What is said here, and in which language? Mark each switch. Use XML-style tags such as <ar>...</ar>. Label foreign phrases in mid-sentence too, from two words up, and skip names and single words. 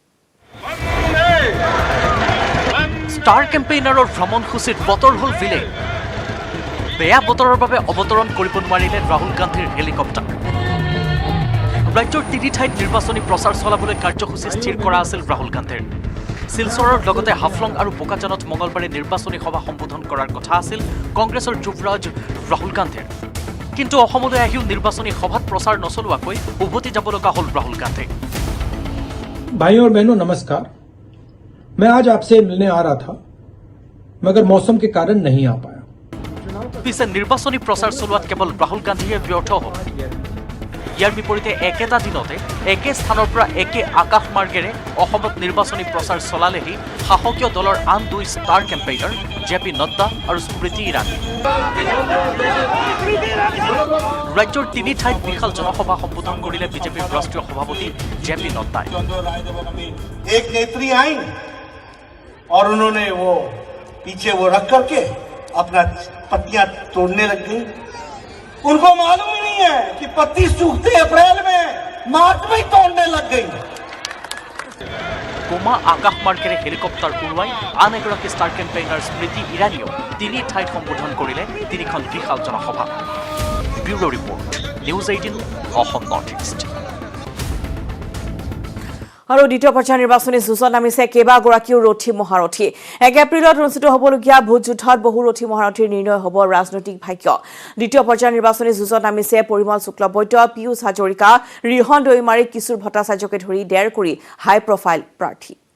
<en>star campaigner</en> <as>ভ্ৰমণসূচীত বতৰ হ'ল ভিলিং বেয়া বতৰৰ বাবে অৱতৰণ কৰিব নোৱাৰিলে ৰাহুল গান্ধীৰ হেলিকপ্টাৰ ৰাজ্যৰ 3 ঠাইত নিৰ্বাচনী প্ৰচাৰ চলাবলৈ কাৰ্যসূচী স্থিৰ কৰা আছিল ৰাহুল গান্ধীৰ শিলচৰৰ লগতে হাফলং আৰু বোকাজানত মঙলবাৰে নিৰ্বাচনী সভা সম্বোধন কৰাৰ কথা আছিল কংগ্ৰেছৰ যুৱৰাজ ৰাহুল গান্ধীৰ কিন্তু অসমলৈ আহিও নিৰ্বাচনী সভাত প্ৰচাৰ নচলোৱাকৈ উভতি যাব লগা হ'ল ৰাহুল গান্ধী</as> <hi>भाइयों और बहनों नमस्कार मैं आज आपसे मिलने आ रहा था मगर मौसम के कारण नहीं आ पाया</hi> <as>পিছে নিৰ্বাচনী প্ৰচাৰ চলোৱাত কেৱল ৰাহুল গান্ধীয়ে ব্যৰ্থ হ'ল ইয়াৰ বিপৰীতে একেটা দিনতে একে স্থানৰ পৰা একে আকাশমাৰ্গেৰে অসমত নিৰ্বাচনী প্ৰচাৰ চলালেহি শাসকীয় দলৰ আন 2</as> <en>star campaigner</en> <as>জেপি নড্ডা আৰু স্মৃতি ইৰাণী ৰাজ্যৰ 3 ঠাইত বিশাল জনসভা সম্বোধন কৰিলে বিজেপিৰ ৰাষ্ট্ৰীয় সভাপতি জেপি নড্ডাই</as> <hi>एक नेत्री आई और उन्होंने वो पीछे वो रख करके अपना पत्तियां तोड़ने लग गई उनको मालूम ही नहीं है कि पत्ती सूखते अप्रैल में मार्च में ही तोड़ने लग गई</hi> <as>কোমা আকাশমাৰ্গেৰে হেলিকপ্টাৰ উৰুৱাই আন এগৰাকী</as> <en>star campaigner</en> <as>স্মৃতি ইৰাণীয়েও 3 ঠাইত সম্বোধন কৰিলে 3খন বিশাল জনসভা</as> <en>bureau report</en> <as>নিউজ 18 অসম নৰ্থ ইষ্ট আৰু দ্বিতীয় পৰ্যায়ৰ নিৰ্বাচনী যুঁজত নামিছে কেইবাগৰাকীও ৰথী মহাৰথী 1 এপ্ৰিলত অনুষ্ঠিত হ'বলগীয়া ভোট যুদ্ধত বহু ৰথী মহাৰথীৰ নিৰ্ণয় হ'ব ৰাজনৈতিক ভাগ্য দ্বিতীয় পৰ্যায়ৰ নিৰ্বাচনী যুঁজত নামিছে পৰিমল শুক্লবৈদ্য পিয়ুষ হাজৰিকা ৰিহন দৈমাৰী কিশোৰ ভট্টাচাৰ্যকে ধৰি 1.5 কোটি</as> <en>high profile</en> <as>প্ৰাৰ্থী</as>